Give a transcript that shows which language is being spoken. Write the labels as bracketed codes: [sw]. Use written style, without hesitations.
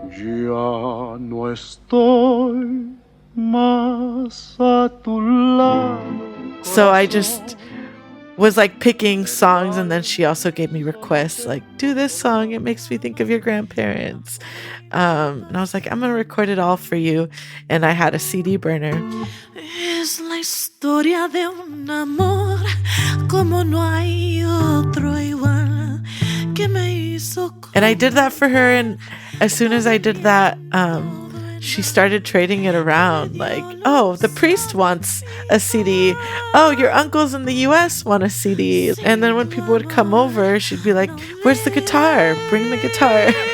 [es] Ya no estoy más a tu lado. [en] So I just was like picking songs, and then she also gave me requests like, do this song, it makes me think of your grandparents. And I was like, I'm gonna record it all for you. And I had a CD burner. [es] Es la historia de un amor como no hay otro igual que me hizo. [en] And I did that for her, and as soon as I did that, she started trading it around. Like, oh, the priest wants a CD. Oh, your uncles in the US want a CD. And then when people would come over, she'd be like, where's the guitar? Bring the guitar.